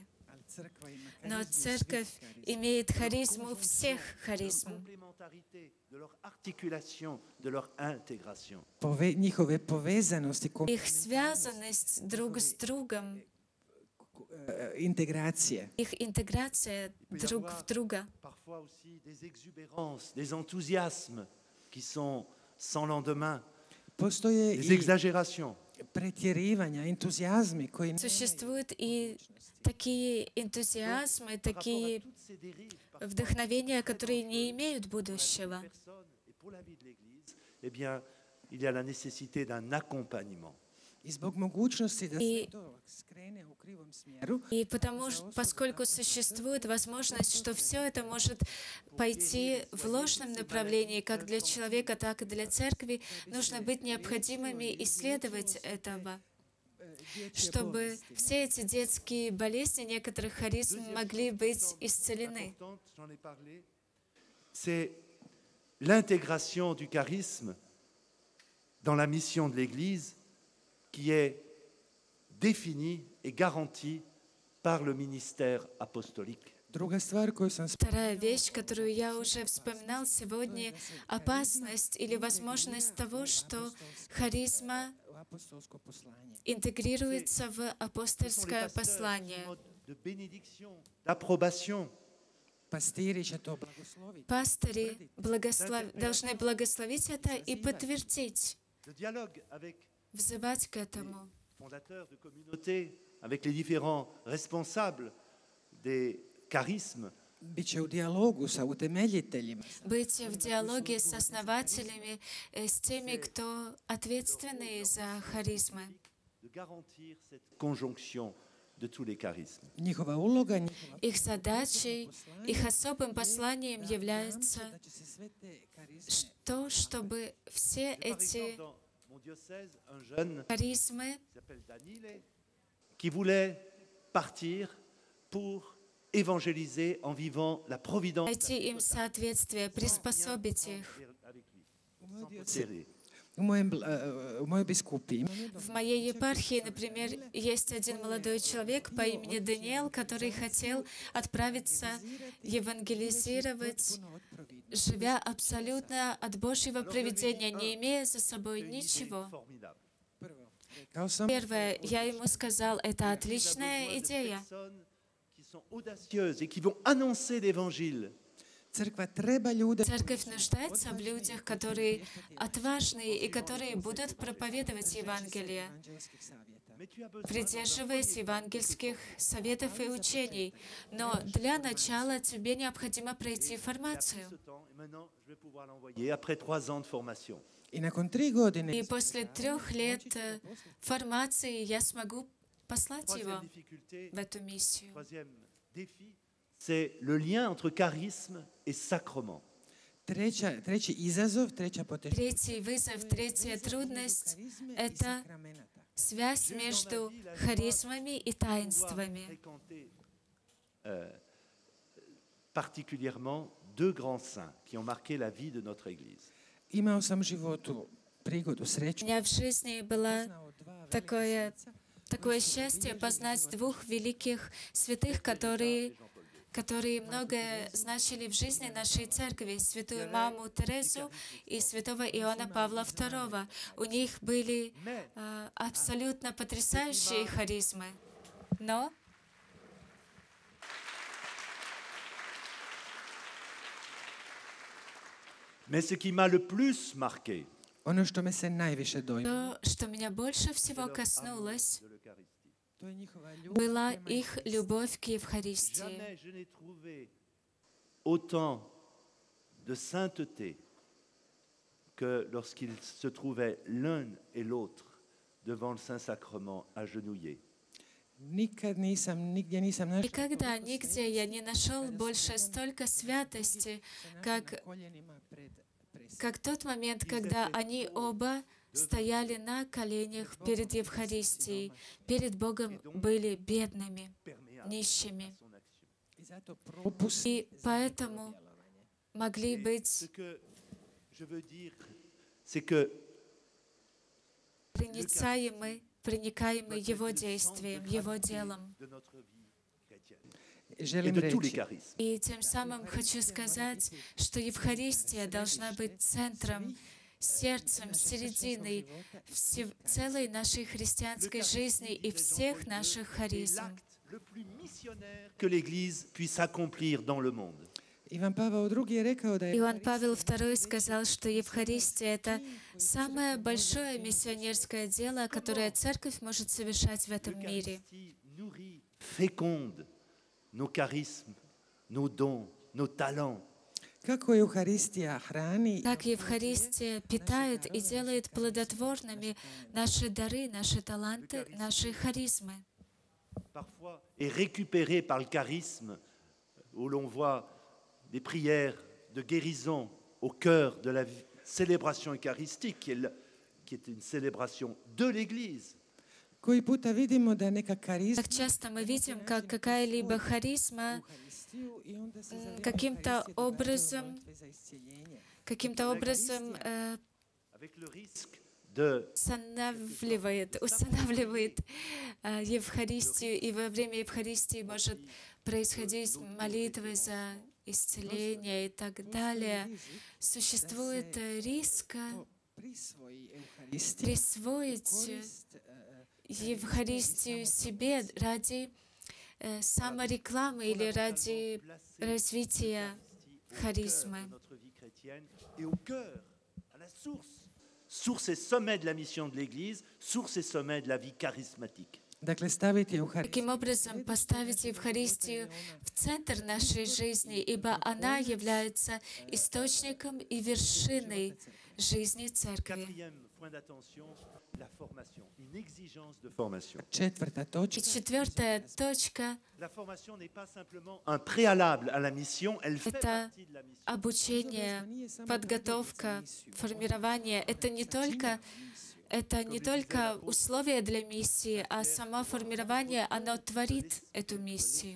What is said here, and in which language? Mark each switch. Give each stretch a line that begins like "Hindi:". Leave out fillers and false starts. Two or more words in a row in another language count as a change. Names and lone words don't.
Croatian: ali crkva ima
Russian: Но
Croatian: karizmu
Russian: церковь
Croatian: svih karizma.
Russian: имеет харизму всех харизм.
French: Complémentarité de leur articulation, de leur intégration.
Croatian: Njihove povezanosti,
Russian: Их связанность друг с другом,
Croatian: integracije.
Russian: их интеграция друг в друга.
French: Parfois aussi des exubérances, des enthousiasmes qui sont sans lendemain,
Croatian: Postoje
French: des
Croatian: i
French: exagérations.
Croatian: pretjerivanja, entuzijazmi koji ne
Russian: Существуют и такие энтузиазмы,
French: Par rapport à
Russian: такие
French: toutes ces dérives, parfois,
Russian: вдохновения, которые не имеют будущего.
French: personnes et pour la vie de l'Église, eh bien, il y a la nécessité d'un accompagnement.
Croatian: i zbog mogućnosti da I- se to skrene u krivom smjeru,
Russian: И поскольку существует возможность, что все это может пойти в ложном направлении, как для человека, так и для церкви, нужно быть необходимыми исследовать этого, чтобы все эти детские болезни некоторых харизм могли быть исцелены.
French: Importante, j'en ai parlé, c'est l'intégration du charisme dans la mission de l'Église qui est définie et garantie par le ministère apostolique.
Croatian: druga stvar koju sam
Russian: Вторая вещь, которую я уже вспоминал сегодня, опасность или возможность того, что харизма
Croatian: u apostolsko poslanje.
Russian: интегрируется в
French: Ce sont les
Russian: апостольское
French: pasteurs qui
Russian: послание.
French: sont de bénédiction, d'approbation.
Croatian: Pastiri će to blagosloviti.
Russian: Пастыри должны благословить это и подтвердить,
French: Le dialogue avec
Russian: взывать к этому.
French: fondateurs de communautés, avec les différents responsables des charismes,
Croatian: Biće u dijalogu sa utemeljiteljima.
Russian: Быть в диалоге с основателями, с теми, кто ответственны за харизмы.
French: de de garantir cette conjonction de tous les charismes.
Croatian: Njihova uloga, njihova
Russian: Их задачей, их особым посланием является
Croatian: da će se sve te karizme
Russian: то, чтобы все
French: Par exemple,
Russian: эти
French: dans mon diocèse, un jeune
Russian: харизмы
French: qui s'appelle Danile, qui voulait partir pour évangéliser en vivant la providence
Russian: найти им соответствие, приспособить их.
French: avec lui.
Croatian: u mojoj
French: Sans
Croatian: dioce-
French: posséder.
Croatian: u mojoj biskupiji.
Russian: В моей епархии, например, есть один молодой человек по имени Даниэл, который хотел отправиться евангелизировать,
Croatian: Puno od providnosti.
Russian: живя абсолютно от Божьего провидения, не имея за собой ничего.
French: Formidable.
Croatian: Prvo, rekao sam,
Russian: Первое, я ему сказал, это
French: Il y a
Russian: отличная
French: besoin de
Russian: идея.
French: personnes qui sont audacieuses et qui vont annoncer l'évangile.
Croatian: crkva treba ljude
Russian: Церковь нуждается в людях, которые отважные и которые будут проповедовать Евангелие,
Croatian: evanđelskih savjeta.
French: Mais tu as besoin
Russian: придерживаясь евангельских советов и учений. Но для начала тебе необходимо пройти
French: ce
Russian: формацию.
French: temps et maintenant je vais pouvoir l'envoyer après 3 ans de formation.
Croatian: I nakon 3 godine
Russian: И после 3 лет формации я смогу послать его
French: Troisième difficulté,
Russian: в эту миссию.
French: troisième défi, c'est le lien entre charisme et sacrement.
Croatian: treći izazov, treća poteškoća
Russian: Третий вызов, третья трудность
Croatian: karizme – i
Russian: это
Croatian: sakramenata.
Russian: связь между харизмами и
French: Pouvoir
Russian: таинствами.
French: fréquenter particulièrement 2 grands saints qui ont marqué la vie de notre Église.
Croatian: Imao sam u životu prigodu,
Russian: У
Croatian: sreću.
Russian: меня в жизни было
Croatian: Poznao dva
Russian: такое,
Croatian: velika sveca,
Russian: такое счастье познать двух великих святых, которые многое значили в жизни нашей церкви, святую маму Терезу и святого Иоанна Павла II. У них были абсолютно потрясающие харизмы. Но
French: Mais ce qui m'a le plus marqué,
Croatian: ono što me se najviše dojmilo,
Russian: то, что меня больше всего коснулось,
French: de l'Eucharistie.
Croatian: to je njihova ljubav
Russian: была
Croatian: prema
Russian: их любовь к Евхаристии.
French: Jamais je n'ai trouvé autant de sainteté que lorsqu'ils se trouvaient l'un et l'autre devant le Saint-Sacrement agenouillés.
Croatian: Nigdje nisam našao
Russian: Никогда, нигде я не нашел больше столько святости, как
Croatian: na koljenima pred presudom.
Russian: как тот момент, когда они оба стояли на коленях перед Евхаристией, перед Богом были бедными, нищими,
French: Son action.
Croatian: I zato propust
Russian: и поэтому могли
French: Ce
Russian: быть
French: que je veux dire, c'est que
Russian: проникаемы Его действием, Его делом.
French: de notre vie chrétienne et
Croatian: želim
French: de tous les
Croatian: reći,
French: charismes.
Russian: И тем самым хочу сказать, что Евхаристия должна быть центром, сердцем, серединой целой нашей христианской жизни и всех наших
French: C'est
Russian: харизм.
French: l'acte le plus missionnaire que l'Église puisse accomplir dans le monde.
Croatian: Ivan Pavao II je rekao da je
Russian: Иоанн Павел II сказал, что Евхаристия — это самое большое миссионерское дело, которое Церковь может совершать в этом мире.
French: L'Eucharistie nourrit, féconde nos charismes, nos dons, nos talents.
Croatian: kako Euharistija hrani
Russian: Как Евхаристия питает и делает плодотворными наши дары, наши таланты, наши харизмы.
French: Parfois est récupéré par le charisme, où l'on voit des prières de guérison au cœur de la célébration eucharistique, qui est une célébration de l'Église.
Croatian: koji puta vidimo da neka karizma
Russian: Так часто мы видим, как какая-либо харизма
Croatian: Euharistiju i onda se za vrijeme
Russian: каким-то
Croatian: Euharistije događaju
Russian: образом
Croatian: molitve za iscijeljenje.
French: Avec le risque de
Russian: устанавливает Евхаристию, и во время Евхаристии может происходить молитвы за исцеление и так далее. Существует риск
Croatian: Prisvoji Euharistiju
Russian: присвоить
Croatian: korist
Russian: Евхаристию себе ради саморекламы или ради развития харизмы.
French: de notre vie chrétienne et au cœur, à la source et sommet de la mission de l'Église, source et sommet de la vie charismatique.
Croatian: Dakle, staviti Euharistiju
Russian: Таким образом, поставить Евхаристию в центр нашей жизни, ибо она является источником и вершиной жизни Церкви.
French: Quatrième point d'attention, la formation, une exigence de formation.
Croatian: Četvrta
Russian: И
Croatian: točka.
Russian: четвертая точка
French: La formation n'est pas simplement un préalable à la mission, elle fait
Russian: Это
French: partie de la mission.
Russian: обучение, подготовка, формирование. Это не только условия для миссии, а само формирование, оно творит эту миссию.